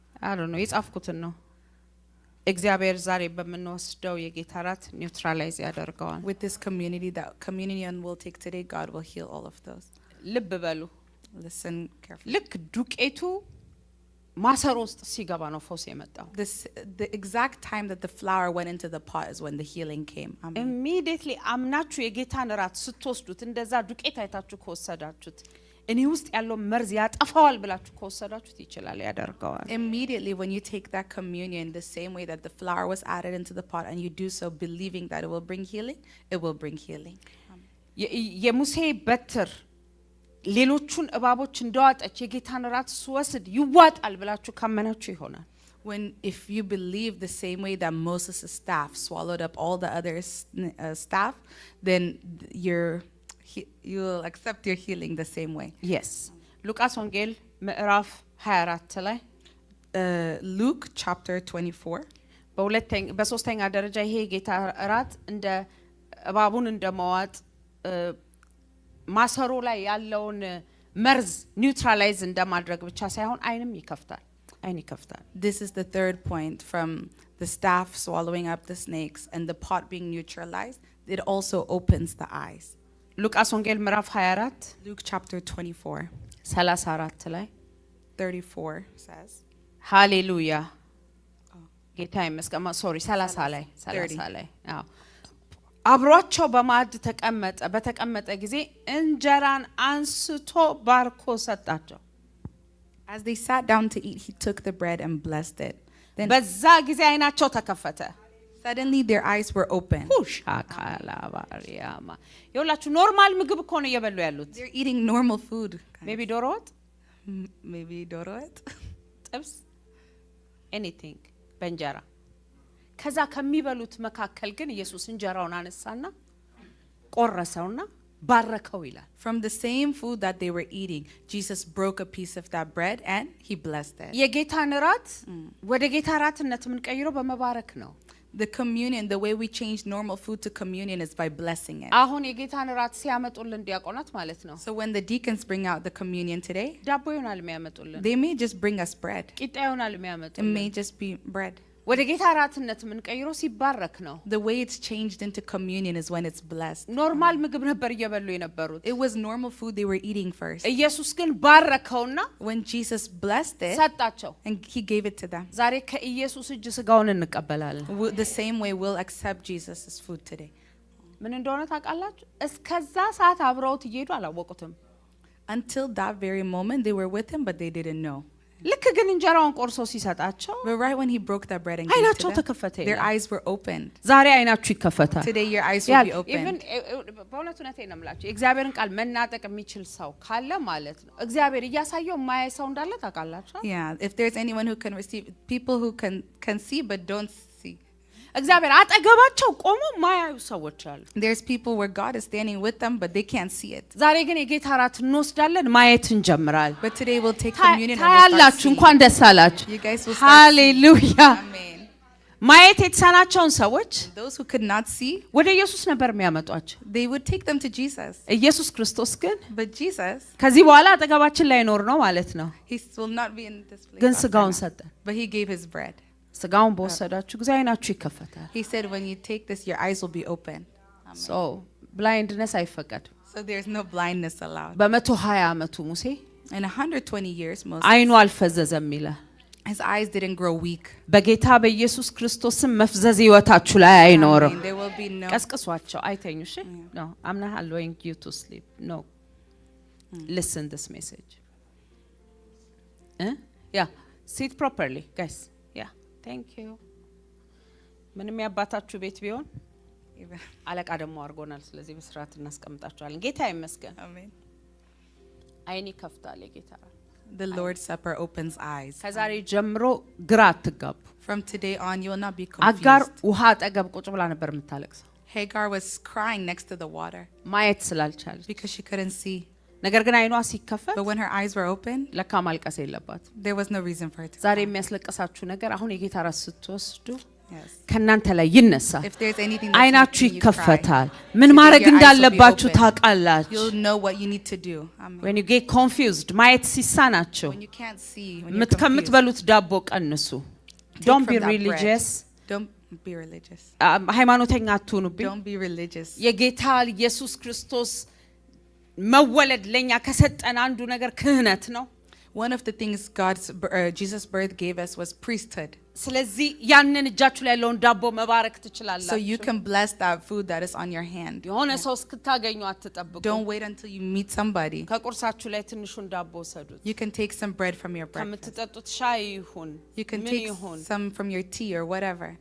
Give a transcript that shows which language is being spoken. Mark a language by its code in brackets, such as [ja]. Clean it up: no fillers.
[en] I don't know [am] የጻፍኩትን ነው እግዚአብሔር ዛሬ በመንወስደው የጌታ ራት ኒውትራላይዝ ያደርገዋል [en] with this community that communion will take today, God will heal all of those. [am] ልብ በሉ [en] Listen carefully. [am] ልክ ዱቄቱ ማሰሮ ውስጥ ሲገባ ነው ፈውስ የመጣው [en] The exact time that the flour went into the pot is when the healing came. Amen. [am] immediately አምናችሁ የጌታን ራት ስትወስዱት እንደዛ ዱቄት አይታችሁ ከወሰዳችሁት እኔ ውስጥ ያለው መርዝ ያጠፋዋል ብላችሁ ከወሰዳችሁት ይችላል ያደርገዋል [en] Immediately when you take that communion the same way that the flour was added into the pot and you do so believing that it will bring healing, it will bring healing. [am] የሙሴ በትር ሌሎቹን እባቦች እንደዋጠች የጌታን ራት ስወስድ ይዋጣል ብላችሁ ካመናችሁ ይሆናል [en] When if you believe the same way that Moses' staff swallowed up all the other staff, then you will accept your healing the same way. [am] yes ሉቃስ ወንጌል ምዕራፍ 24 ላይ [en] Luke chapter 24. [am] በሶስተኛ ደረጃ ይሄ ጌታ ራት እንደ እባቡን እንደመዋጥ ማሰሮ ላይ ያለውን መርዝ ኒውትራላይዝ እንደማድረግ ብቻ ሳይሆን አይንም ይከፍታል [en] This is the third point from the staff swallowing up the snakes and the pot being neutralized. It also opens the eyes. [am] ሉቃስ ወንጌል ምዕራፍ 24 [en] Luke chapter 24, [am] 34 ላይ [en] 34 says. [am] ሃሌሉያ ጌታ ይመስገን 30 ላይ 30 ላይ አዎ አብሯቸው በማዕድ በተቀመጠ ጊዜ እንጀራን አንስቶ ባርኮ ሰጣቸው [en] As they sat down to eat, he took the bread and blessed it. Then [am] በዛ ጊዜ አይናቸው ተከፈተ [en] suddenly their eyes were open. [am] ሻካላባሪያማ ይኸውላችሁ ኖርማል ምግብ እኮ ነው እየበሉ ያሉት [en] They're eating normal food. [am] ሜቢ ዶሮ ወጥ [en] Maybe dorot. [am] ጥብስ anything በእንጀራ ከዛ ከሚበሉት መካከል ግን ኢየሱስ እንጀራውን አነሳና ቆረሰውና ባረከው ይላል [en] From the same food that they were eating, Jesus broke a piece of that bread and he blessed it. [am] የጌታን ራት ወደ ጌታ ራትነት ምን ቀይሮ በመባረክ ነው [en] The communion, the way we change normal food to communion is by blessing it. [am] አሁን የጌታን ራት ሲያመጡልን ዲያቆናት ማለት ነው [en] So when the deacons bring out the communion today, [am] ዳቦ ይሆናል የሚያመጡልን [en] they may just bring us bread. [am] ቂጣ ይሆናል [en] It [am] የሚያመጡልን [en] may just be bread. [am] ወደ ጌታ ራትነት ምን ቀይሮ ሲባረክ ነው [en] The way it's changed into communion is when it's blessed. [am] ኖርማል ምግብ ነበር እየበሉ የነበሩት [en] It was normal food they were eating first. [am] ኢየሱስ ግን ባረከውና [en] When Jesus blessed it, [am] ሰጣቸው [en] and he gave it to them. [am] ዛሬ ከኢየሱስ እጅ ስጋውን እንቀበላለን [en] The same way we'll accept Jesus' food today. [am] ምን እንደሆነ ታውቃላችሁ እስከዛ ሰዓት አብረውት እየሄዱ አላወቁትም [en] Until that very moment, they were with him, but they didn't know. [am] ልክ ግን እንጀራውን ቆርሶ ሲሰጣቸው [en] But right when he broke that bread and gave [am] አይናቸው [en] to them, [am] ተከፈተ [en] their [am] ይላል [en] eyes were opened. [am] ዛሬ አይናችሁ ይከፈታል [en] Today your eyes will be ኢቭን opened. [am] በእውነት እውነቴን ነው የምላችሁ የእግዚአብሔርን ቃል መናጠቅ የሚችል ሰው ካለ ማለት ነው እግዚአብሔር እያሳየው የማያይ ሰው እንዳለ ታውቃላችሁ [en] Yeah, if there's anyone who can receive, people who can see but don't see. [am] እግዚአብሔር አጠገባቸው ቆሞ ማያዩ ሰዎች አሉ [en] There's people where God is standing with them, but they can't see it. [am] ዛሬ ግን የጌታ ራት እንወስዳለን ማየት እንጀምራለን [en] But today we'll take communion and we'll start [am] ታያላችሁ [en] seeing. [am] እንኳን ደስ አላችሁ [en] You guys will start seeing. [am] ሃሌሉያ [en] Amen. [am] ማየት የተሳናቸውን ሰዎች [en] Those who could not see, [am] ወደ ኢየሱስ ነበር የሚያመጧቸው [en] they would take them to Jesus. [am] ኢየሱስ ክርስቶስ ግን [en] But Jesus, [am] ከዚህ በኋላ አጠገባችን ላይ ኖር ነው ማለት ነው [en] he will not be in this place. [am] ግን [en] after [am] ስጋውን [en] now. [am] ሰጠን [en] But he gave his bread. [am] ስጋውን በወሰዳችሁ ጊዜ አይናችሁ ይከፈታል [en] He said, when you take this, your eyes will be open. ሶ ብላይንድነስ አይፈቀድም So there's no blindness allowed. [am] በ120 ዓመቱ ሙሴ [en] In 120 years, [am] አይኑ አልፈዘዘም ይላል [en] his eyes didn't grow weak. [am] በጌታ በኢየሱስ ክርስቶስም መፍዘዝ ህይወታችሁ ላይ አይኖርም [en] There will be no. [am] ቀስቅሷቸው አይተኙ እሺ [en] no I'm not allowing you to sleep no listen this message yeah sit properly guys yeah thank you [am] ምንም ያባታችሁ ቤት ቢሆን አለቃ ደሞ አርጎናል ስለዚህ በስርዓት እናስቀምጣቸዋለን ጌታ ይመስገን [en] Amen. [am] አይኒ ከፍታለ ጌታ [en] The Lord's Supper opens eyes. [am] ከዛሬ ጀምሮ ግራ አትጋቡ [en] From today on, you will not be [am] አጋር [en] confused. [am] ውሃ አጠገብ ቁጭ ብላ ነበር የምታለቅሰው [en] Hagar was crying next to the water [am] ማየት ስላልቻለች [en] because she couldn't see. [am] ነገር ግን አይኗ ሲከፈት [en] But when her eyes were open, [am] ለካ ማልቀስ የለባት [en] there was no reason for her to [am] ዛሬ [en] cry. [am] የሚያስለቅሳችሁ ነገር አሁን የጌታ ራስ ስትወስዱ [en] Yes. [am] ከናንተ ላይ ይነሳል [en] If there's anything that's [am] አይናችሁ [en] making you cry, [am] ይከፈታል ምን [en] your [am] ማድረግ [en] eyes will be [am] እንዳለባችሁ [en] open. [am] ታውቃላችሁ [en] you'll know what you need to do. Amen. when you get confused [am] ማየት ሲሳናችሁ [en] When you can't see, when you're confused, [am] የምትከምትበሉት ዳቦ ቀንሱ don't [en] from be that bread. religious don't be religious. [am] ሃይማኖተኛ አትሁኑብኝ [en] Don't be religious. [am] የጌታ ኢየሱስ ክርስቶስ መወለድ ለኛ ከሰጠን አንዱ ነገር ክህነት ነው [en] One of the things Jesus' birth gave us was priesthood. [am] ስለዚህ ያንን እጃችሁ ላይ ያለውን ዳቦ መባረክ [en] So [am] ትችላላችሁ [en] you can bless that food that is on your hand. [am] የሆነ ሰው እስክታገኙ አትጠብቁ [en] Don't wait until you meet somebody. [am] ከቁርሳችሁ ላይ ትንሹን ዳቦ ሰዱት [en] You can take some bread from your breakfast. [am] ከምትጠጡት ሻይ ይሁን [en] You can [am] ምን [en] take [am] ይሁን [en] some from your tea or whatever.